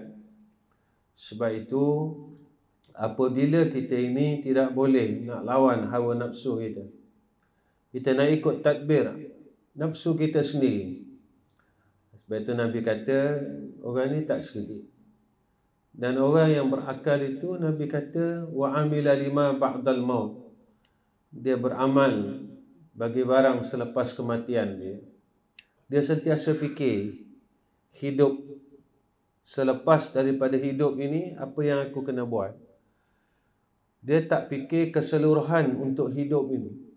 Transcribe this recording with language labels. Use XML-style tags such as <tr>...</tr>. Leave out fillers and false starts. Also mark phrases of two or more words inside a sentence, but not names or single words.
<ms>Sebab itu, apabila kita ini tidak boleh nak lawan hawa nafsu kita, kita nak ikut tadbir nafsu kita sendiri. Sebab itu Nabi kata, orang ni tak sedikit. Dan orang yang berakal itu, Nabi kata,</ms> <ar>وعمل لما بعد الموت.</ar> <ms>Dia beramal bagi barang selepas kematian dia. Dia sentiasa fikir, hidup selepas daripada hidup ini, apa yang aku kena buat. Dia tak fikir keseluruhan untuk hidup ini.</ms>